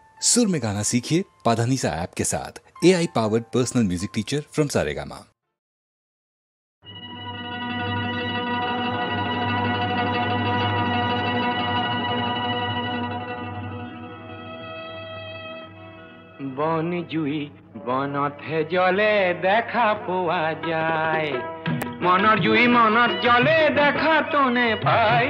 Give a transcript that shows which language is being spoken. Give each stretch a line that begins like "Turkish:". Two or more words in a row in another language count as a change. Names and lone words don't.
Hindi: सुर में गाना सीखिए पाधानीसा ऐप के साथ।
English: AI powered personal music teacher from Saregama.
Assamese: বন জুই বনতে জলে দেখা পোৱা যায়, মনৰ জুই মনত জলে দেখা তোনে পায়।